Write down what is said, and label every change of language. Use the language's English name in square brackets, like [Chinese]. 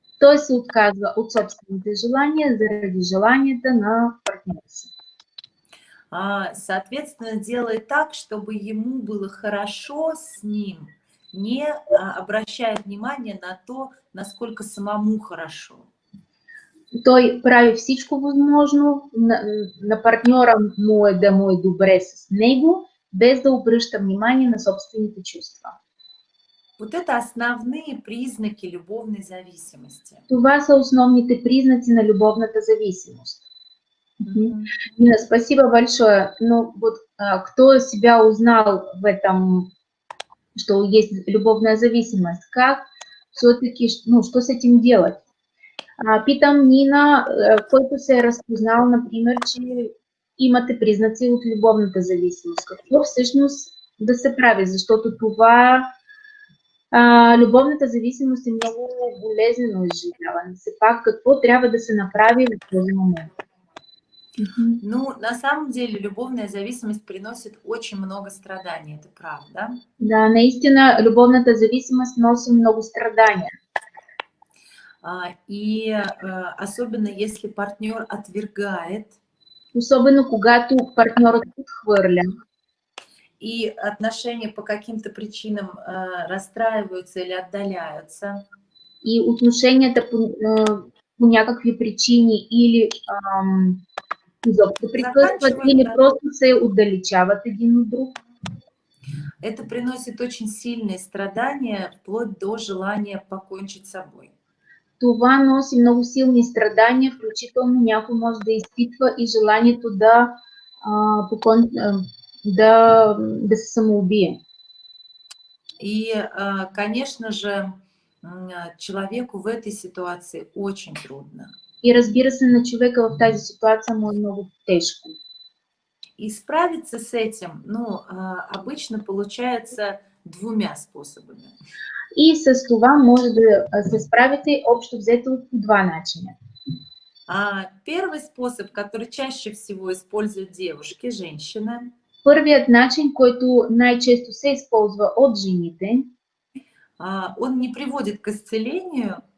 [Bulgarian] Той се отказва от собствените желания заради желанията на партньора си. [Russian] Соответственно, делает так, чтобы ему было хорошо с ним, не обращая внимания на то, насколько самому хорошо. [Bulgarian] Той прави всичко възможно на партньора му е да му е добре с него, без да обръща внимание на собствените чувства. [Russian] Вот это основные признаки любовной зависимости. [Bulgarian] Това са основните признаци на любовната зависимост. [Russian] Нина, спасибо большое. Ну вот кто себя узнал в этом, что есть любовная зависимость, как все-таки, ну, что с этим делать? [Bulgarian] Питам Нина, който се е разпознал, например, че имате признаци от любовната зависимост. Какво всъщност да се прави? Защото това любовната зависимост е много болезнено изживяване. Все пак, какво трябва да се направи в този момент? [Russian] Ну, на самом деле, любовная зависимость приносит очень много страданий, это правда. [Bulgarian] Да, наистина, любовната зависимост носи много страдания. [Russian] И особенно если партнер отвергает. [Bulgarian] Особено когато партнерът отхвърля. [Russian] И отношения по каким-то причинам расстраиваются или отдаляются. [Bulgarian] И отношенията по някакви причини или изобщо прекъсват, или просто се отдалечават един от друг. [Russian] Это приносит очень сильные страдания, вплоть до желания покончить с собой. [Bulgarian] Това носи много силни страдания, включително някой може да изпитва и желанието да се самоубие. [Russian] И, конечно же, человеку в этой ситуации очень трудно. [Bulgarian] И разбира се, на човека в тази ситуация му е много тежко. [Russian] И справиться с этим, ну, обычно получается двумя способами. [Bulgarian] И с това може да се справите общо взето по два начина. [Russian] Первый способ, который чаще всего используют девушки, женщины. [Bulgarian] Първият начин, който най-често се използва от жените, [Russian] он не приводит к исцелению.